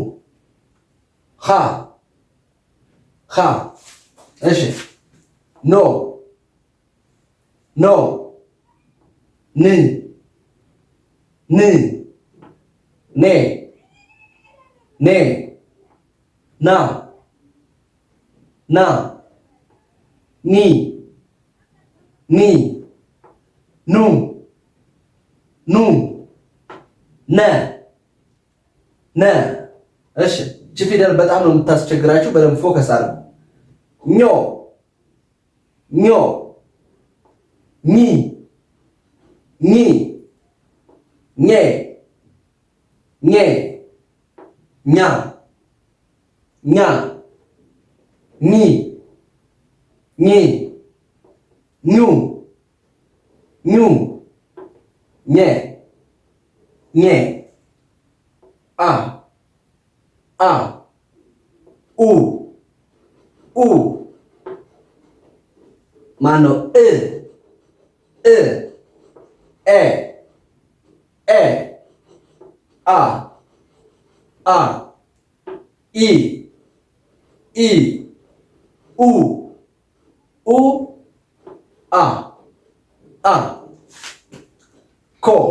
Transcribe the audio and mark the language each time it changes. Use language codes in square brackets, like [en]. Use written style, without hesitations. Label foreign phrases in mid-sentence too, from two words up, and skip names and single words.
[am] ሃ እሺ ኖ ን ኔ ና ኒ ኑ ነ እሺ እቺ ፊደል በጣም ነው የምታስቸግራችሁ። በደንብ ፎከስ አድርጉ። ኞ ኚ ኜ ኛ ኚ ኙ ኘ አ ኡ ማነው እ አ ኢ ኡ አ ኮ